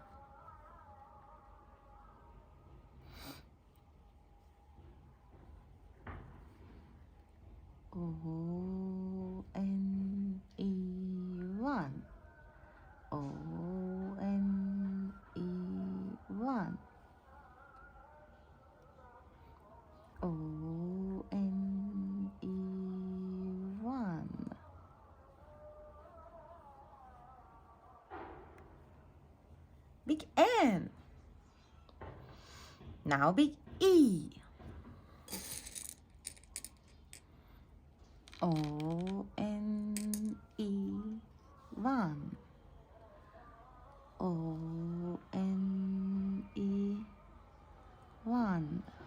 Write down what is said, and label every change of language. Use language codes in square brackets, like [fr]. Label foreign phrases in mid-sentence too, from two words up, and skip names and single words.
[en] O-N-E-1. O-N-E-1. O-N-E-1. Big N. Now big E. O-N-E-1. O-N-E-1.